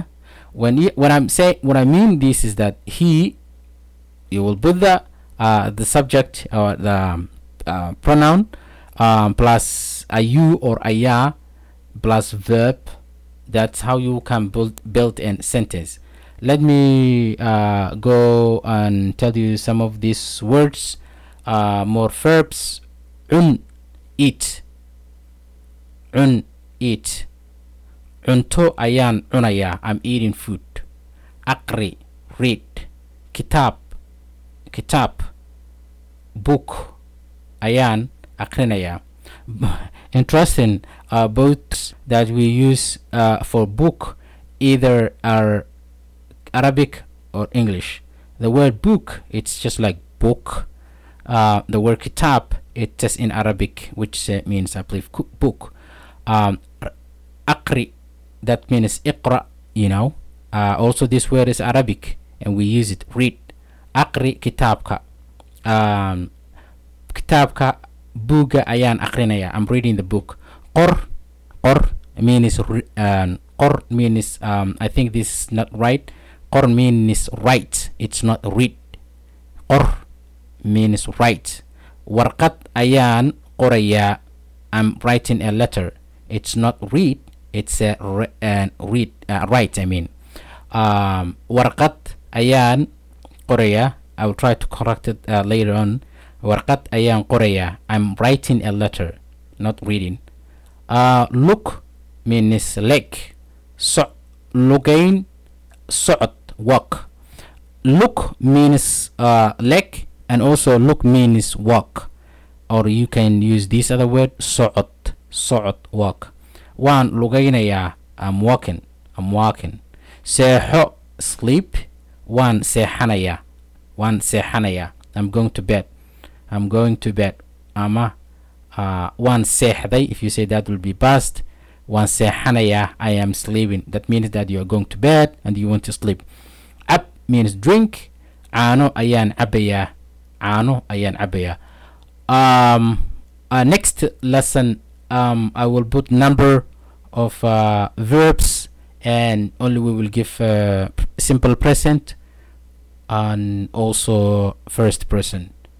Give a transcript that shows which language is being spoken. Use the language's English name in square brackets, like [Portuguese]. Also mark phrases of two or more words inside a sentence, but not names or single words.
[English] When I'm saying, what I mean this is that he, you will put the subject or the pronoun plus a you or a ya plus verb. That's how you can build a sentence. Let me go and tell you some of these words. More verbs. Eat. Eat. [Somali] Cunto ayaan cunayaa. [English] I'm eating food. [Somali] Aqri, read. Kitab, book ayaan aqrinayaa. [English] Interesting, both that we use for book either are Arabic or English. The word book, it's just like book. The word kitab, it's just in Arabic, which means I believe book. Aqri, that means iqra, also this word is Arabic and we use it, read. [Somali] Aqri kitabka. Kitabka buga ayaan aqrinaya. [English] I'm reading the book. Qor means qor means I think this is not right. Qor means write. It's not read. Qor means write. [Somali] Warqat ayaan qoraya. [English] I'm writing a letter. It's not read. It's a read. Write. I mean. [Somali] Warqat ayaan qoraya. [English] I will try to correct it later on. [Somali] Warqat ayaan qoraya. [English] I'm writing a letter, not reading. Look means leg. [Somali] Lugain, socod, walk. [English] Look means leg, and also look means walk. Or you can use this other word, socod, walk. [Somali] Waan lugaynaya. [English] I'm walking. [Somali] Seexo, sleep. Waan seexanaya. [English] I'm going to bed. [Somali] Ama waan seexday. [English] If you say that will be past. [Somali] Waan seexanaya. [English] I am sleeping. That means that you are going to bed and you want to sleep. Ab means drink. [Somali] Caano ayaan cabaya. [English] Next lesson, I will put number of verbs, and only we will give simple present and also first person.